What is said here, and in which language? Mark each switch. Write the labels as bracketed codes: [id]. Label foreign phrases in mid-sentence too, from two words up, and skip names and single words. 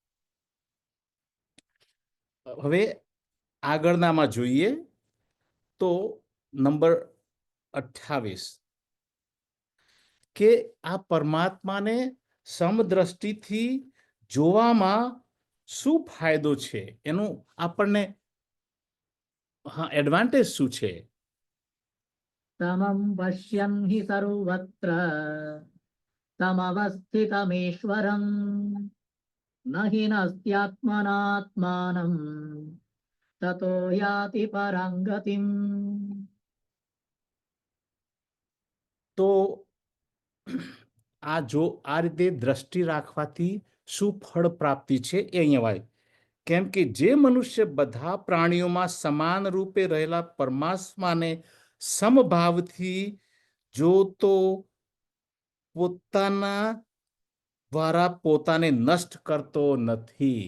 [gu] હવે આગળનામાં જોઈએ તો નંબર 28 કે આ પરમાત્માને સમદ્રષ્ટિથી જોવામાં શું ફાયદો છે, એનું આપણને એડવાન્ટેજ શું છે? [sa] समं पश्यन् हि सर्वत्र समवस्थितमीश्वरम् न हि नस्त्यात्मनात्मानम् ततो याति परां गतिम्. [gu] તો આ રીતે દ્રષ્ટિ રાખવાથી શું ફળ પ્રાપ્તિ છે એ અહીંયા વાય. કેમ કે જે મનુષ્ય બધા પ્રાણીઓમાં સમાન રૂપે રહેલા પરમાત્માને સમભાવથી જોતો પોતાના દ્વારા પોતાને નષ્ટ કરતો નથી.